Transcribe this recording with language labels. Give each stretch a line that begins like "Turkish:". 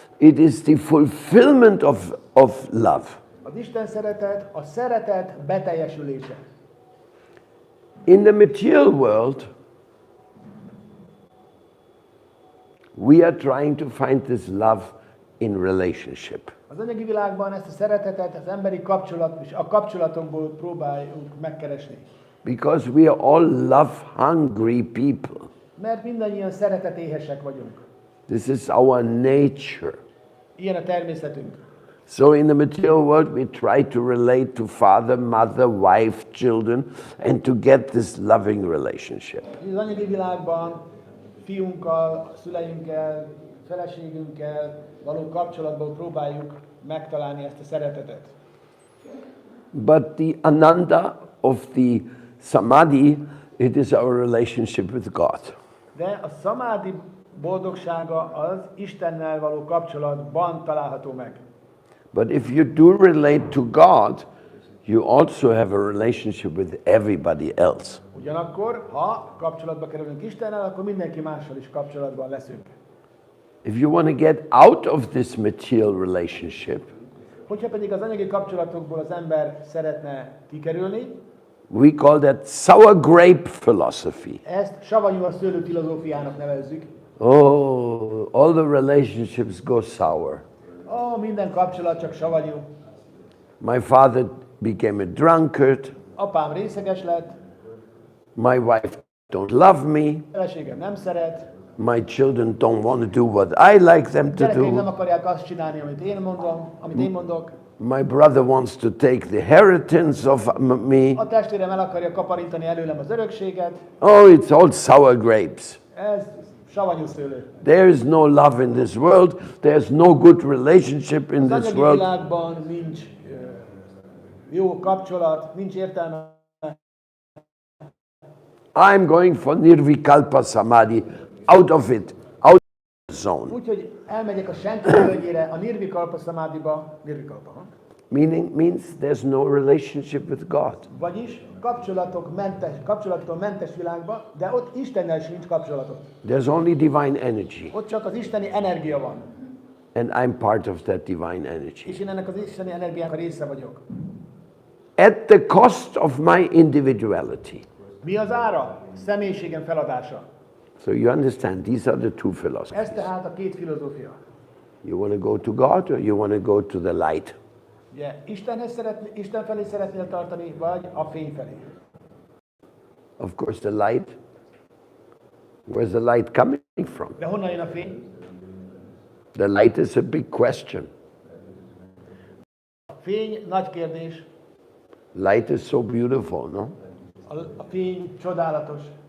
English: It is the fulfillment of love.
Hungarian: Az Isten szeretet a szeretet beteljesülése.
English: In the material world, we are trying to find this love in relationship.
Hungarian: Az anyagi világban ezt a szeretetet az emberi kapcsolat és a kapcsolatokból próbáljuk megkeresni.
English: Because we are all love-hungry people.
Hungarian: Mert mindannyian szeretetéhesek vagyunk.
English: This is our nature.
Hungarian: Ilyen a természetünk.
English: So in the material world, we try to relate to father, mother, wife, children, and to get this loving relationship.
Hungarian: Az anyagi világban fiunkkal, szüleinkkel, feleségünkkel való kapcsolatból próbáljuk megtalálni ezt a szeretetet.
English: But the Ananda of the Samadhi, it is our relationship with God.
Hungarian: De a szamádi boldogsága az Istennel való kapcsolatban található meg.
English: But if you do relate to God, you also have a relationship with everybody else.
Hungarian: Ugyanakkor, ha kapcsolatba kerülünk Istennel, akkor mindenki mással is kapcsolatban leszünk.
English: If you want to get out of this material relationship,
Hungarian: Hogyha pedig az anyagi kapcsolatokból az ember szeretne kikerülni,
English: we call that sour grape philosophy.
Hungarian: ezt savanyú a szőlő filozófiának nevezzük.
English: Oh, all the relationships go sour.
Hungarian: Minden kapcsolat csak savanyú.
English: My father became a drunkard.
Hungarian: Apám részeges lett,
English: My wife don't love me.
Hungarian: feleségem nem szeret,
English: My children don't want to do what I like them to
Hungarian: gyerekeim nem
English: do.
Hungarian: akarják azt csinálni, amit én mondok.
English: My brother wants to take the inheritance of me.
Hungarian: A testvérem el akarja kaparintani előlem az örökséget.
English: Oh, it's all sour grapes.
Hungarian: Ez savanyú szőlő.
English: There is no love in this world. There's no good relationship in
Hungarian: Az
English: this
Hungarian: anyagi
English: world.
Hungarian: világban nincs jó kapcsolat, nincs értelme.
English: I'm going for Nirvikalpa Samadhi. Out of it. Out of the zone.
Hungarian: Úgyhogy elmegyek a senki völgyére, a Nirvikalpa Samadhiba, Nirvikalpa,
English: Means there's no relationship with God.
Hungarian: vagyis kapcsolattól mentes világba, de ott Istennel sincs kapcsolatot.
English: There's only divine energy.
Hungarian: Ott csak az isteni energia van.
English: And I'm part of that divine energy.
Hungarian: És én ennek az isteni energiának a része vagyok.
English: At the cost of my individuality.
Hungarian: Mi az ára? Személyiségem feladása.
English: So you understand, these are the two philosophies.
Hungarian: Ez tehát a két filozófia.
English: You want to go to God or you want to go to the light?
Hungarian: Ugye, Isten felé szeretnél tartani, vagy a fény felé?
English: Of course, the light. Where's the light coming from?
Hungarian: De honnan jön a fény?
English: The light is a big question.
Hungarian: A fény nagy kérdés.
English: Light is so beautiful, no?
Hungarian: A fény csodálatos.